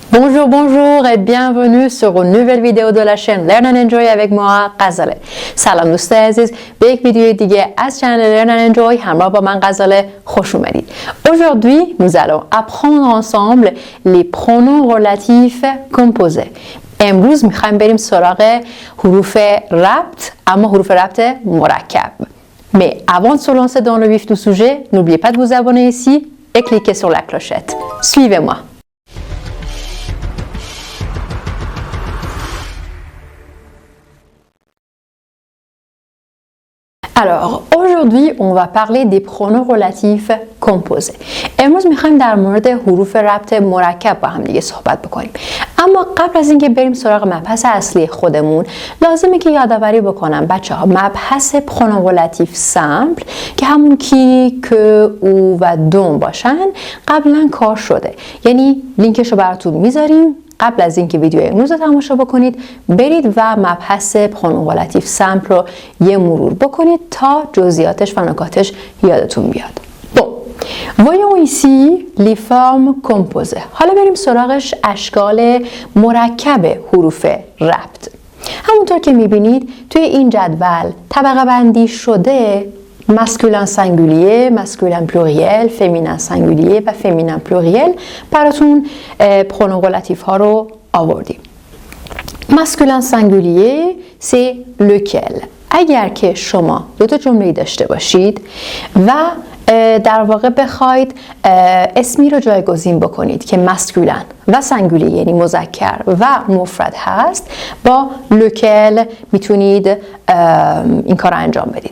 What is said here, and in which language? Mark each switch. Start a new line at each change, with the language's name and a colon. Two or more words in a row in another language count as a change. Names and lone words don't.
French: Bonjour, bonjour et bienvenue sur une nouvelle vidéo de la chaîne Learn and Enjoy avec moi غزاله.
Persian: سلام دوستای عزیز، به یک ویدیو دیگه از چنل Learn and Enjoy همراه با من غزاله خوش اومدید.
French: Aujourd'hui, nous allons apprendre ensemble les pronoms relatifs composés.
Persian: امروز میخوایم بریم سراغ حروف ربط، اما حروف ربط مرکب.
French: Mais avant de se lancer dans le vif du sujet, n'oubliez pas de vous abonner ici et cliquez sur la clochette. Suivez-moi. Alors, aujourd'hui, on va parler des pronoms relatifs composés.
Persian: امروز میخوایم در مورد حروف ربط مرکب با هم دیگه صحبت بکنیم. اما قبل از اینکه بریم سراغ مبحث اصلی خودمون، لازمه که یادآوری بکنم بچه‌ها مبحث
French: pronom relatif simple
Persian: که همون کی، که، او و دون باشن قبلا کار شده. یعنی لینکش رو براتون میذاریم. قبل از اینکه ویدیو امروز رو تماشا بکنید برید و مبحث
French: pronom relatif simple
Persian: رو یه مرور بکنید تا جزئیاتش و نکاتش یادتون بیاد.
French: Bon, voyons ici les formes composées.
Persian: حالا بریم سراغش اشکال مرکب حروف ربط. همونطور که میبینید توی این جدول طبقه بندی شده
French: masculin singulier, masculin pluriel, féminin singulier
Persian: و
French: féminin pluriel
Persian: براتون
French: pronom relatif
Persian: ها رو آوردیم.
French: masculin singulier c'est lequel.
Persian: اگر که شما دو تا جمله داشته باشید و در واقع بخواید اسمی رو جایگزین بکنید که مسکولن و سنگولی یعنی مذکر و مفرد هست، با لوکل میتونید این کار رو انجام بدید.